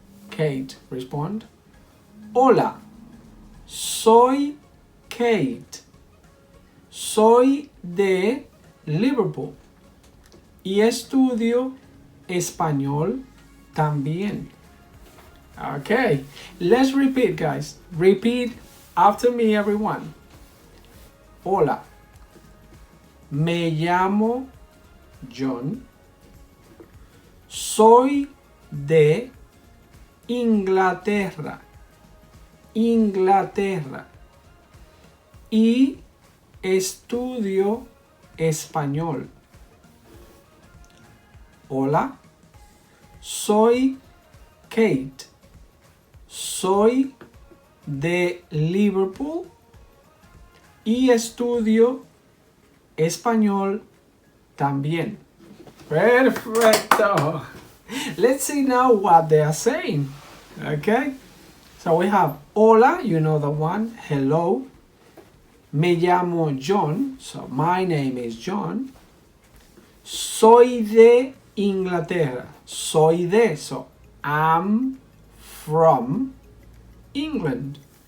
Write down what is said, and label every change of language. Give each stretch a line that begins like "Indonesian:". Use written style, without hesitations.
Spanish: Kate respond, hola, soy Kate. Soy de Liverpool y estudio español también.
English: Okay, let's repeat, guys. Repeat after me, everyone.
Spanish: Hola, me llamo John. Soy de Inglaterra. Inglaterra. Y estudio español. Hola, soy Kate. Soy de Liverpool y estudio español también. Perfecto.
English: Let's see now what they are saying. Okay, so we have hola, you know the one, hello.
Spanish: Me llamo John,
English: so my name is John.
Spanish: Soy de Inglaterra. Soy de,
English: so I'm from England.